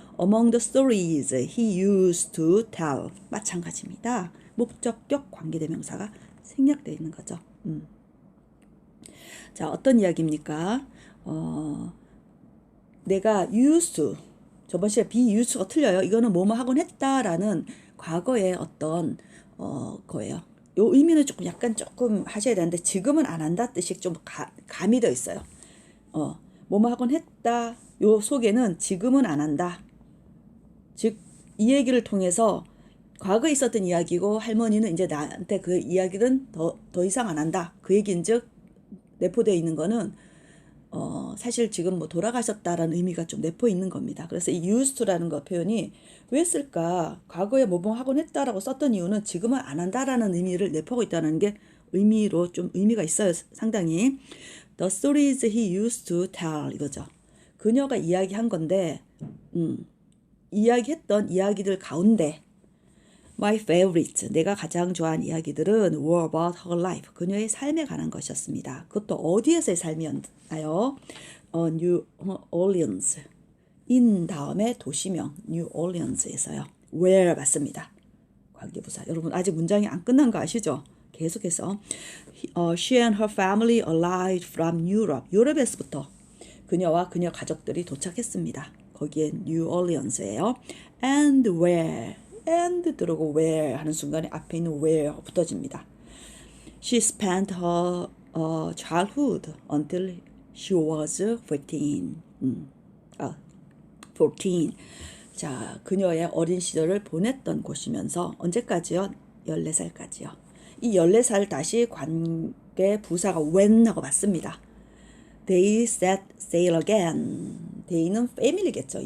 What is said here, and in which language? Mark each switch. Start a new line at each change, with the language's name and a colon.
English: among the stories he used to tell.
Korean: 마찬가지입니다. 목적격 관계대명사가 생략되어 있는 거죠. 자, 어떤 이야기입니까? 내가 used to, 저번 시간에 be used가 틀려요. 이거는 뭐뭐 하곤 했다라는 과거의 어떤 거예요. 요 의미는 조금 하셔야 되는데 지금은 안 한다 뜻이 좀 감이 더 있어요. 뭐뭐 하곤 했다. 요 속에는 지금은 안 한다. 즉, 이 얘기를 통해서 과거에 있었던 이야기고 할머니는 이제 나한테 그 이야기는 더 이상 안 한다. 그 얘기인 즉 내포되어 있는 거는 사실 지금 뭐 돌아가셨다라는 의미가 좀 내포 있는 겁니다. 그래서 이 used to라는 거 표현이 왜 쓸까? 과거에 뭐뭐 하곤 했다라고 썼던 이유는 지금은 안 한다라는 의미를 내포하고 있다는 게 의미로 좀 의미가 있어요. 상당히.
English: The stories he used to tell
Korean: 이거죠. 그녀가 이야기한 건데 이야기했던 이야기들 가운데
English: My favorite,
Korean: 내가 가장 좋아하는 이야기들은
English: were about her life,
Korean: 그녀의 삶에 관한 것이었습니다. 그것도 어디에서의 삶이었나요? New Orleans, in 다음에 도시명 New Orleans에서요. Where 맞습니다. 관계부사. 여러분 아직 문장이 안 끝난 거 아시죠?
English: 계속해서 She and her family arrived from Europe,
Korean: 유럽에서부터 그녀와 그녀 가족들이 도착했습니다. 거기엔 New Orleans예요.
English: And where,
Korean: and 들어오고 where 하는 순간에 앞에 있는 where 붙어집니다.
English: She spent her childhood until she was 14. 14.
Korean: 자, 그녀의 어린 시절을 보냈던 곳이면서 언제까지요? 14살까지요. 이 14살 다시 관계 부사가 when하고 맞습니다.
English: They set sail again.
Korean: they는 family겠죠.